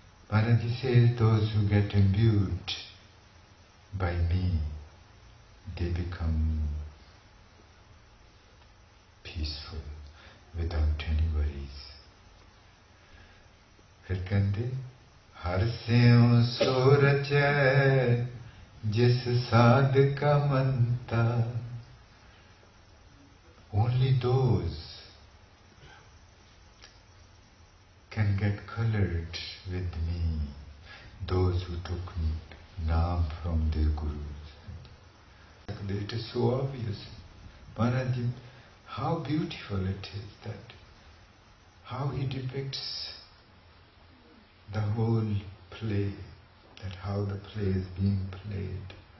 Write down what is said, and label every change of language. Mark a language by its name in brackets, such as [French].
[English] Maharaji says those who get imbued by me, they become peaceful without any worries. [Hindi] फिर कहते [Punjabi] हर स्यों सो रचै जिस साध का मनता. [English] Only those can get colored with me, those who took Naam from their Gurus. It is so obvious. Maharaj, how beautiful it is that, how he depicts the whole play, that how the play is being played.